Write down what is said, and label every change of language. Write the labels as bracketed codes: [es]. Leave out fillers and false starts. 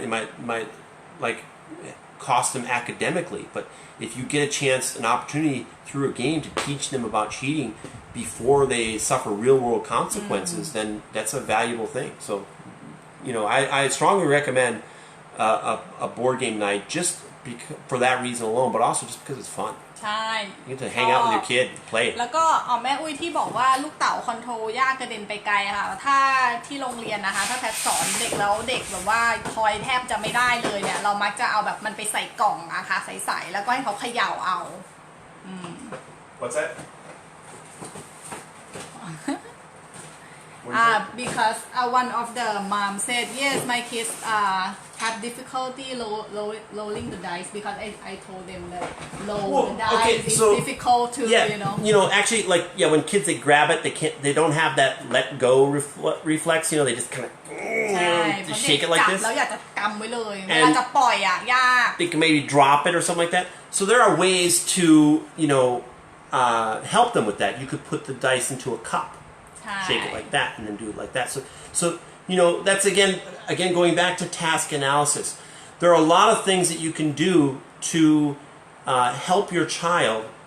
[en] They might like cost them academically, but if you get an opportunity through a game to teach them about cheating before they suffer real world consequences, then that's a valuable thing. So, I strongly recommend a board game night just for that reason alone, but also just because it's fun. [th] ใช่ [en] You get to hang out with your kid, play it. [th] แล้วก็แม่อุ้ยที่บอกว่าลูกเต๋าคอนโทรลยากกระเด็นไปไกลค่ะถ้าที่โรงเรียนนะคะถ้าแพทสอนเด็กแล้วเด็กแบบว่าทอยแทบจะไม่ได้เลยเนี่ยเรามักจะเอาแบบมันไปใส่กล่องนะคะใสๆแล้วก็ให้เขาเขย่าเอา [en] What's that? Because one of the mom said yes my kids have difficulty rolling the dice because I told them that the dice is difficult to actually like when kids they grab it they don't have that let go reflex they just kind of just shake it like this [th] แล้วอยากจะกำไว้เลยเวลาจะปล่อยยาก [en] they can maybe drop it or something like that so there are ways to help them with that you could put the dice into a cup shake it like that and then do it like that so that's again going back to task analysis there are a lot of things that you can do to help your child